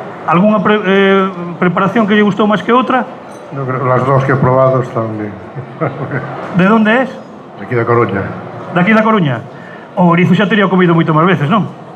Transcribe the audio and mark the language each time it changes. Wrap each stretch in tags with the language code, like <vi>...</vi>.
<gl>Alguna preparación que lle gustou máis que outra?</gl> <es>No, creo que las dos que he probado están bien.</es> <gl>De onde es? Aquí da Coruña. Daqui da Coruña? O ourizo xa teria comido moito máis veces, non?</gl>